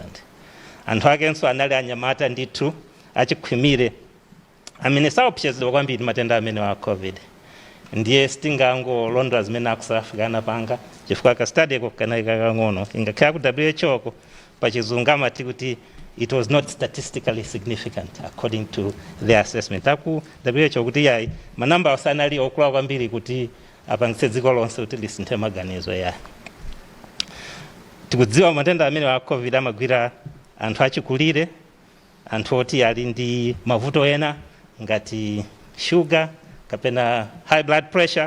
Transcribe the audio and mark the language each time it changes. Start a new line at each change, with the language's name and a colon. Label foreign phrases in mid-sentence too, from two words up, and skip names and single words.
Nyanja: Anthu akenso anali anyamata ndithu achikhwimire amene saopsezedwa kwambiri matenda amene wa COVID. Ndiye sitingangolondola zimene aku South Africa anapanga chifukwa ka study eko kanali kakang'ono, ingakhala ku WHO ko pachizungu amati kuti
English: it was not statistically significant according to their assessment.
Nyanja: Aku WHO kuti yayi manamba asanali okula kwambiri kuti apangitse dziko lonse kuti lisinthe maganizo yayi. Tikudziwa matenda amene wa COVID amagwira anthu achikulire, anthu oti ali ndi mavuto ena ngati sugar kapena
English: high blood pressure.